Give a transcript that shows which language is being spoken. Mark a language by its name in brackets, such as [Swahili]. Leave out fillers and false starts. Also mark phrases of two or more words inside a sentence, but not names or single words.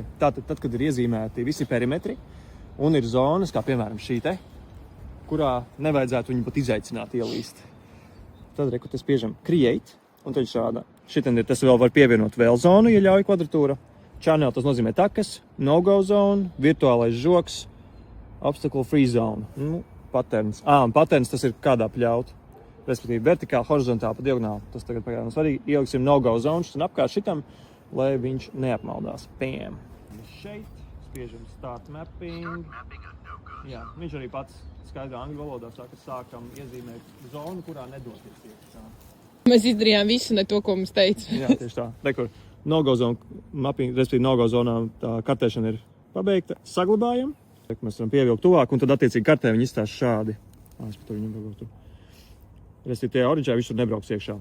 [Latvian] Tātad, kad ir iezīmēti visi perimetri, un ir zonas, kā piemēram šī te, kurā nevajadzētu viņu pat izaicināt ielīst. Tad, reku, te spiežam create, un tad šāda. Šitien ir tas vēl var pievienot vēl zonu, ja ļauj kvadratūra. Channel, tas nozīmē takas, [English] no-go zone, [Latvian] virtuālais žoks, [English] obstacle free zone. [Latvian] Nu, patterns. Un patterns tas ir kādā pļaut. Respektīvi vertikāli, horizontāli, pa diagonāli. Tas tagad pagaidām svarīgi. Ieliksim [English] no-go zone [Latvian] un apkārt šitam, lai viņš neapmaldās. Piem. Šeit spiežam [English] start mapping. [Latvian] Jā, viņš arī pats skaidrā angļu valodā saka, sākam iezīmēt zonu, kurā nedoties iekšā. Mēs izdarījām visu, ne to, ko mums teica. Jā, tieši tā. Rekur, [English] no-go zone mapping, [Latvian] respektīvi no-go zonā tā kartēšana ir pabeigta. Saglabājam. Mēs varam pievilkt tuvāk, un tad attiecīgi kartē viņi izstās šādi. Es par to viņam pagotu. Respektīvi, tie oranžā viņš tur nebrauks iekšā.